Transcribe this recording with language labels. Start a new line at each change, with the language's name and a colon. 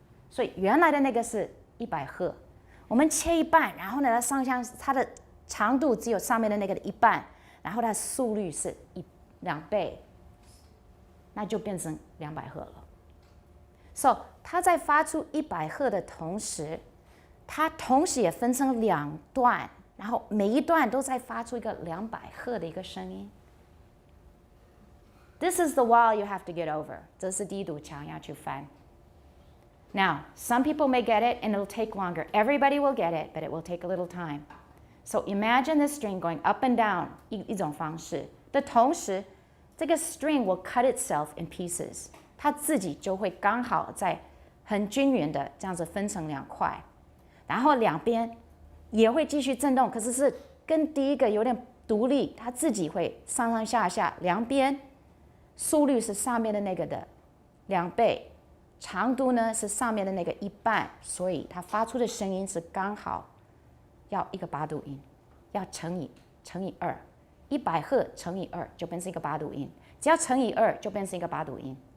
Chinese: 所以原来的那个是100赫，我们切一半，然后呢，它的长度只有上面的那个的一半，然后它的速率是2倍，那就变成200赫了。 So 它在发出100赫的同时，它同时也分成2段，然后每一段都在发出一个200赫的一个声音。
English: This is the wall you have to get over.
Chinese: 这是第一堵墙要去翻。
English: Now, some people may get it and it'll take longer. Everybody will get it, but it will take a little time. So imagine the string going up and down
Chinese: 一种方式的同时，这个
English: string will cut itself in pieces.
Chinese: 它自己就会刚好在很均匀的这样子分成2块，然后两边也会继续震动，可是是跟第一个有点独立，它自己会上上下下两边，速率是上面的那个的2倍，长度呢是上面的那个一半，所以它发出的声音是刚好要一个8度音，要乘以2，100赫乘以2就变成一个8度音，只要乘以2就变成一个8度音。